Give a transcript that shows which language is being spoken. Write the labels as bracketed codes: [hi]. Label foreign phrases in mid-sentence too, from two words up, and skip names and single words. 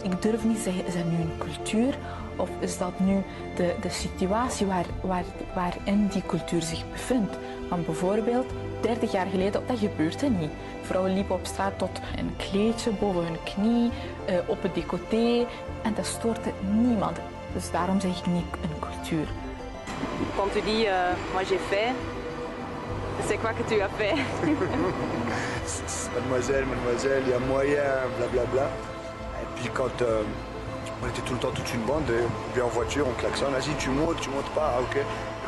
[nl] Ik durf niet zeggen, is dat nu een cultuur of is dat nu de situatie waarin die cultuur zich bevindt? Want bijvoorbeeld, 30 jaar geleden, dat gebeurde niet. Vrouwen liepen op straat tot een kleedje boven hun knie, op het décolleté en dat stoorde niemand. Dus daarom zeg ik niet een cultuur. [fr] Quand tu dis moi j'ai fait, c'est quoi que tu as fait? Mademoiselle, il y a moyen, blablabla. Et puis quand on était tout le temps toute une bande, et bien en voiture, on klaxonne, vas-y tu montes pas, ok.